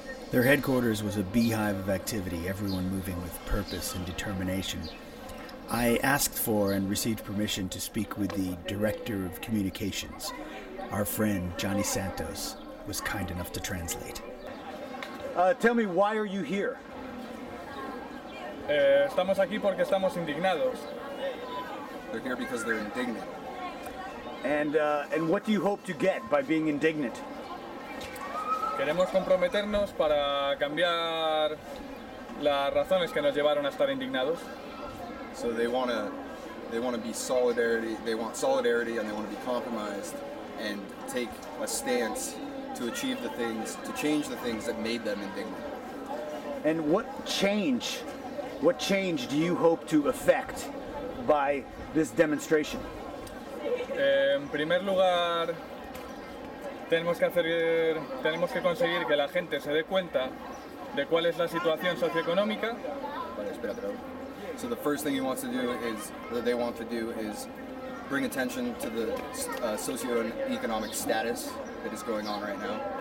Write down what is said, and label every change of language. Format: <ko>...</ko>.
<en>Their headquarters was a beehive of activity, everyone moving with purpose and determination. I asked for and received permission to speak with the Director of Communications. Our friend, Johnny Santos, was kind enough to translate. Tell me, why are you here?</en> <es>Estamos aquí porque estamos indignados.</es> <en>They're here because they're indignant. And what do you hope to get by being indignant?</en> <es>Queremos comprometernos para cambiar las razones que nos llevaron a estar indignados.</es> <en>So they want to be solidarity. They want solidarity, and they want to be compromised and take a stance to achieve the things, to change the things that made them indignant. And what change do you hope to effect by this demonstration?</en> <es>En primer lugar, tenemos que conseguir que la gente se dé cuenta de cuál es la situación socioeconómica.</es> <en>So the first thing they want to do is bring attention to the socioeconomic status that is going on right now.</en>